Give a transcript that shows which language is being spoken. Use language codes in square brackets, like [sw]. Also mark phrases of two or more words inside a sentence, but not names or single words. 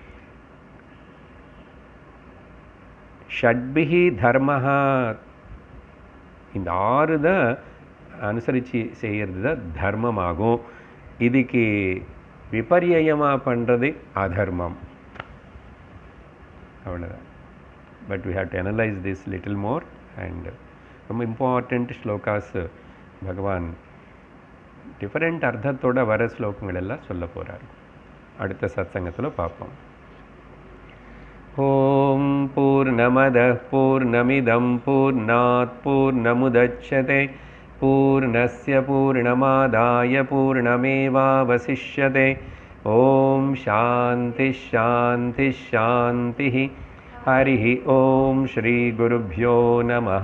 [sa] षड्भिः धर्मः, [ta] இந்த 6 தான் அனுசரித்து செய்கிறது தான் தர்மமாகும். இதுக்கு விபரியமாக பண்ணுறது அதர்மம். அவ்வளோதான். [en] But we have to analyse this little more. [ta] அண்ட் ரொம்ப [en] important slokas [ta] பகவான் டிஃபரெண்ட் அர்த்தத்தோட வர ஸ்லோகங்கள் எல்லாம் சொல்ல போகிறார். அடுத்த சத்சங்கத்தில் பார்ப்போம். [sa] ॐ पूर्णमदः पूर्णमिदं पूर्णात् पूर्णमुदच्यते पूर्णस्य पूर्णमादाय पूर्णमेवावशिष्यते. ॐ शान्ति शान्ति शान्ति. हरिः ओम श्री गुरुभ्यो नमः.